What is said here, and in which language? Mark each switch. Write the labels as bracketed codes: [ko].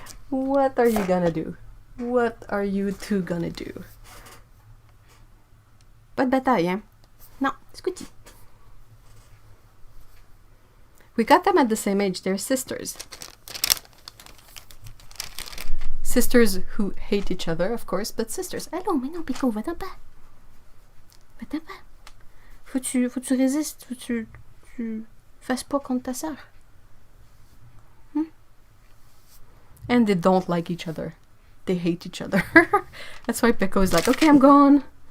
[en] What are you gonna do? What are you two gonna do? [fr] Pas de bataille, hein? Non, Scooty. [en] We got them at the same age. They're sisters. Sisters who hate each other, of course, but sisters. [fr] Allô, mais non, Pico, va-t'en pas. Va-t'en pas. Faut que tu résistes, faut que tu fasses pas contre ta sœur. [en] And they don't like each other. They hate each other. That's why Peko is like, okay, I'm gone.